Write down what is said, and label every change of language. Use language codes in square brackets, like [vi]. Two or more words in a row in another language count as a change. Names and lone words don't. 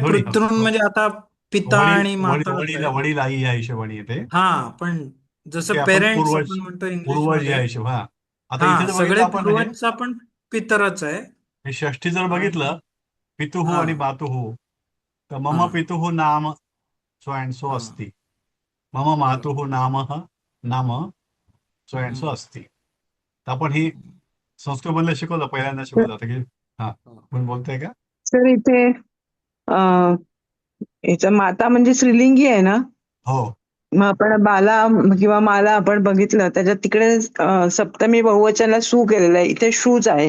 [mr] दोन्ही हो, पितृन हो. म्हणजे आता पिता वडील आणि वडील माताच वडील आहे. वडील आई या हिशोबाने येते. हा पण ते जसं आपण पेरेंट्स पूर्वज आपण म्हणतो इंग्लिश पूर्वज या मध्ये, हिशोब. हा, आता हा इथे जर बघितलं सगळे आपण हे पूर्वजचा पण पितरच आहे. हे षष्ठी जर आणि बघितलं पितुः हा आणि मातुः, तर मम हा [sa] पितुः नाम [en] so and so हा [sa] अस्ति, मम मातुः नामः नाम [en] so and so हम्म, [sa] अस्ति. [mr] तर आपण ही संस्कृत मधलं शिकवलं, पहिल्यांदा शिकवलं आता की. हा, हा. कोण बोलतंय का? सर इथे याचा माता म्हणजे स्त्रीलिंगी आहे ना. हो मग आपण बाला किंवा माला आपण बघितलं त्याच्यात तिकडे सप्तमी बहुवचनाला सू केलेलं आहे, इथे शूच आहे